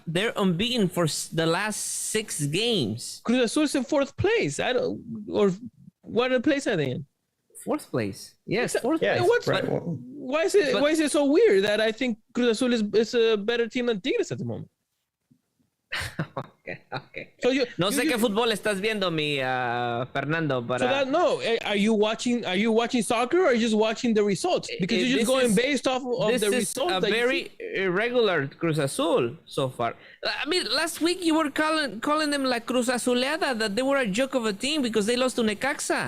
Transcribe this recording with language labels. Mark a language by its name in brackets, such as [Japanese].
[English] They're unbeaten for the last 6 games. Cruz Azul's in 4th place. Or what place are they in? 4th place. Yes, 4th place. Right. Why is it so weird that I think Cruz Azul is a better team than Tigres at the moment? Okay. So [Spanish] no sé qué fútbol estás viendo, mi Fernando. [English] But are you watching soccer or are you just watching the results? Because you're just going based off of the results. This is a very irregular Cruz Azul so far. I mean, last week you were calling them like Cruz Azuleada, that they were a joke of a team because they lost to Necaxa.